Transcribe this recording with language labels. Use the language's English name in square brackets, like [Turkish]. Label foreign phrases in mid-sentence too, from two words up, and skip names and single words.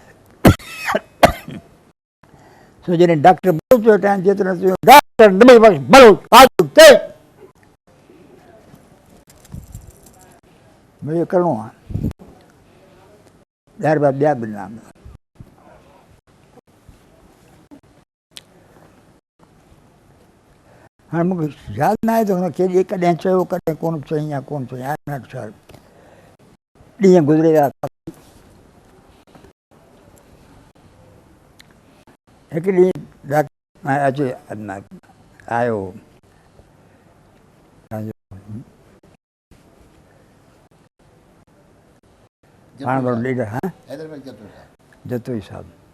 [Sindhi] सो जॾहिं डॉक्टर भलो चयो टाइम जेतिरो डॉक्टर भलो हाज़ुर थिए, मुंहिंजो करिणो आहे, 10 रुपया ॿिया बि ॾिना। हाणे मूंखे यादि न आहे त हुन केॾी कॾहिं चयो कॾहिं कोन चई या कोन चई, [English] I am not sure. [Sindhi] ॾींहं गुज़रे विया। हिकु ॾींहुं डॉक्टर अचे आयो पाण वारो लीडर, हा जतोई साहब,